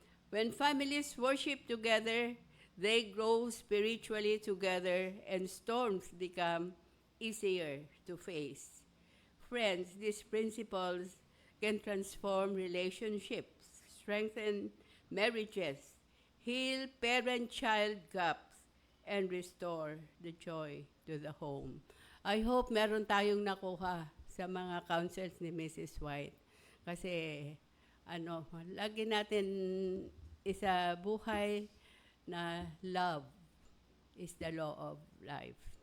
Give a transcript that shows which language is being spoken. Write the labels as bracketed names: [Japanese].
[English] When families worship together, they grow spiritually together and storms become easier to face. Friends, these principles can transform relationships, strengthen marriages, heal parent-child gaps, and restore the joy to the home. I hope [Filipino] meron tayong nakuha sa mga counsels ni Mrs. White. Kasi, lagi natin isa buhay na [English] love is the law of life.